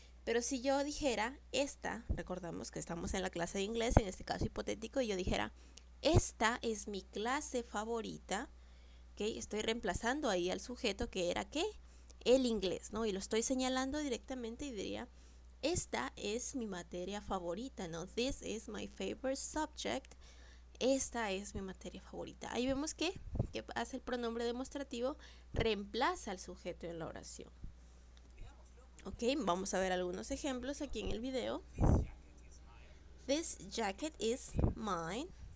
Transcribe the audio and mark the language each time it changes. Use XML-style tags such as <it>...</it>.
<es>Pero si yo dijera esta, recordamos que estamos en la clase de inglés, en este caso hipotético, y yo dijera, esta es mi clase favorita, ¿ok? Estoy reemplazando ahí al sujeto que era ¿qué? El inglés, ¿no? Y lo estoy señalando directamente y diría, esta es mi materia favorita, ¿no?</es> <en>This is my favorite subject.</en> <es>Esta es mi materia favorita. Ahí vemos que hace el pronombre demostrativo, reemplaza al sujeto en la oración. Ok, vamos a ver algunos ejemplos aquí en el video.</es> <en>This jacket is mine.</en>